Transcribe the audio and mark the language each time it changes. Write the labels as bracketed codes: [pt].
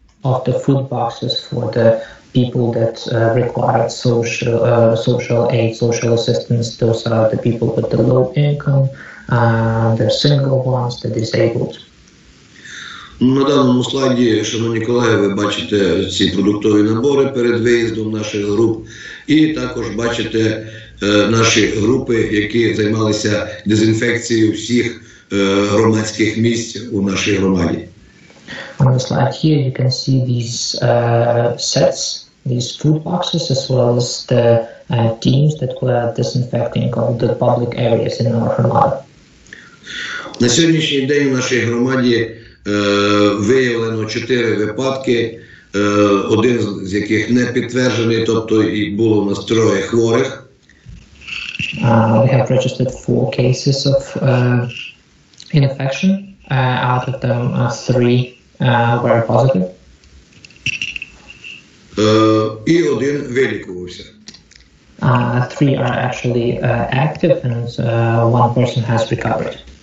[en] Of the food boxes for the people that required social aid, social assistance. Those are the people with the low income, the single ones, the disabled. [uk] На даному слайді, шановні колеги, ви бачите ці продуктові набори перед виїздом наших груп, і також бачите наші групи, які займалися дезінфекцією всіх громадських місць у нашій громаді. [en] On the slide here, you can see these sets, these food boxes, as well as the teams that were disinfecting all the public areas in our Herrmann. [uk] На сьогоднішній день в нашій громаді виявлено 4 випадки, один з яких не підтверджений, тобто і було у нас 3 хворих. [en] We have registered 4 cases of infection. Out of them, 3 were positive. [uk] І один вилікувався. [en] 3 are actually active and 1 person has recovered.